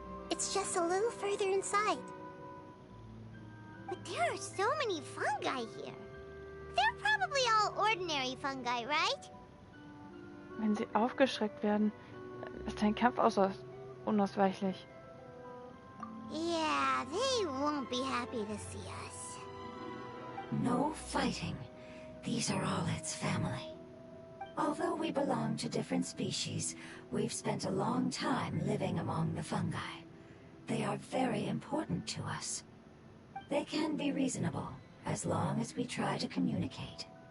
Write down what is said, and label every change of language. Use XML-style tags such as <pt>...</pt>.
<en>It's just a little further inside. But there are so many fungi here. They're probably all ordinary fungi, right?</en> <de>Wenn sie aufgeschreckt werden, ist ein Kampf unausweichlich.</de> <en>Yeah, they won't be happy to see us. No fighting. These are all its family. Although we belong to different species, we've spent a long time living among the fungi. They are very important to us. They can be reasonable, as long as we try to communicate.</en>